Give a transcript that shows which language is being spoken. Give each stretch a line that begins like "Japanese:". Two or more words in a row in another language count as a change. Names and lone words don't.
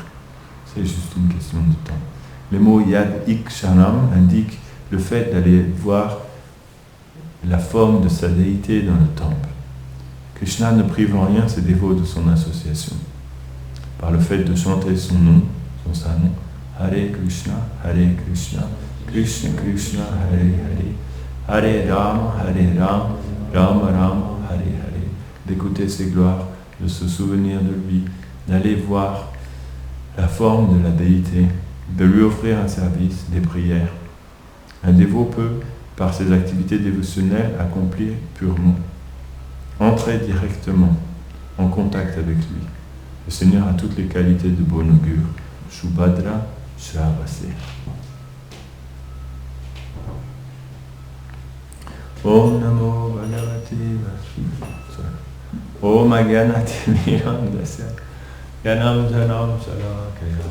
French: C'est juste une question de temps. Le mot
Sanskrit: Yad Ikshanam
French: indique le fait d'aller voir la forme de sa déité dans le temple. Krishna ne prive en rien ses dévots de son association. Par le fait de chanter son nom, son saint-nom,
Sanskrit: Hare Krishna, Krishna Krishna, Hare Rama, Rama Rama, Hare Hare,
French: d'écouter ses gloires de se souvenir de lui, d'aller voir la forme de la déité, de lui offrir un service, des prières. Un dévot peut, par ses activités dévotionnelles, accomplir purement, entrer directement en contact avec lui. Le Seigneur a toutes les qualités de bon augure.
Sanskrit: Shubhadra Shravase. Om Namo Bhagavate Vasudevaya. Om Agyanati Mirandasya. Yanam Janam Salakaya.